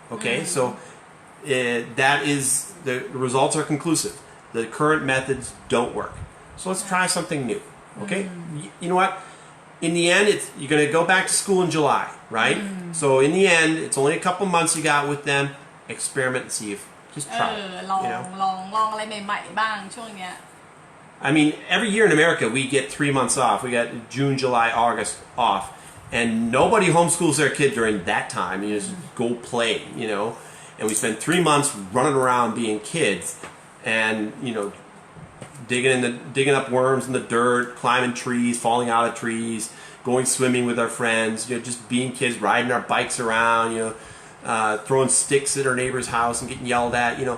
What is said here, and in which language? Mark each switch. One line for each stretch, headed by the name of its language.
English: Okay, so that is the results are conclusive. The current methods don't work. So let's try something new. Okay, you know what? In the end, you're going to go back to school in July, right? So in the end, it's only a couple months you got with them. Experiment and see if just try.
Thai: ลองอะไรใหม่ๆบ้างช่วงเนี้ย
English: I mean, every year in America, we get 3 months off. We got June, July, August off. And nobody homeschools their kid during that time. You just go play, And we spend 3 months running around being kids and, digging up worms in the dirt, climbing trees, falling out of trees, going swimming with our friends, just being kids, riding our bikes around, throwing sticks at our neighbor's house and getting yelled at.